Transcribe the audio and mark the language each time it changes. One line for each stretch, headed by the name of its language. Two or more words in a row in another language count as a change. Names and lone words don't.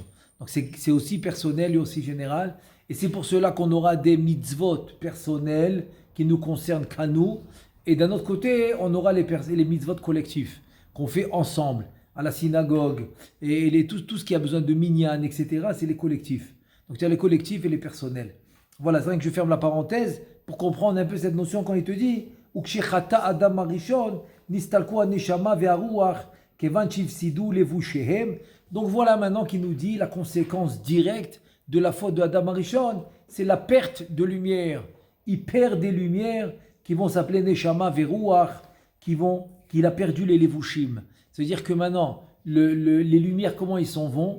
French: Donc c'est aussi personnel et aussi général. Et c'est pour cela qu'on aura des mitzvot personnels qui nous concernent qu'à nous. Et d'un autre côté, on aura les mitzvot collectifs qu'on fait ensemble. À la synagogue, et tout ce qui a besoin de minyan, etc., c'est les collectifs. Donc il y a les collectifs et les personnels. Voilà, c'est vrai que je ferme la parenthèse pour comprendre un peu cette notion quand il te dit
Hebrew: וכשחטא אדם הראשון, נסתלקו הנשמה והרוח, כיון שאיבדו לבושיהם.
French: Donc voilà maintenant qu'il nous dit la conséquence directe de la faute de Adam Arishon, c'est la perte de lumière. Il perd des lumières qui vont s'appeler
Hebrew: נשמה והרוח,
French: qu'il a perdu les levushim. C'est-à-dire que maintenant, les lumières, comment ils s'en vont?